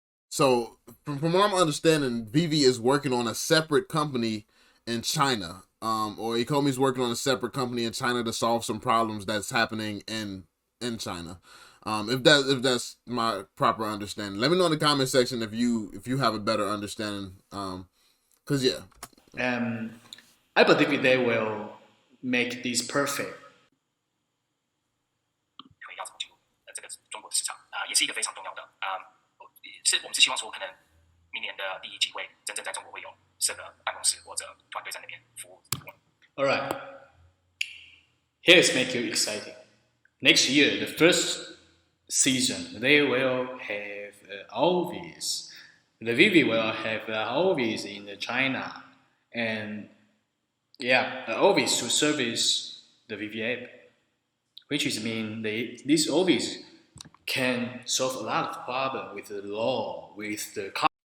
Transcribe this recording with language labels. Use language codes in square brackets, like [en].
[en] So from what I'm understanding, VeVe is working on a separate company in China, or Ecomi's working on a separate company in China to solve some problems that's happening in China. If that's my proper understanding, let me know in the comment section if you have a better understanding. Cause yeah, I believe they will make this perfect. [zh] 要怎么进入这个中国的市场也是一个非常重要的是我们是希望说可能明年的第一季会真正在中国会有设个办公室或者团队在那边服务。 [en] All right, here's make you exciting. Next year, the first season, they will have office. The VeVe will have the office in China, and yeah, the office to service the VeVe app, which is mean this office can solve a lot of problems with the law, with the.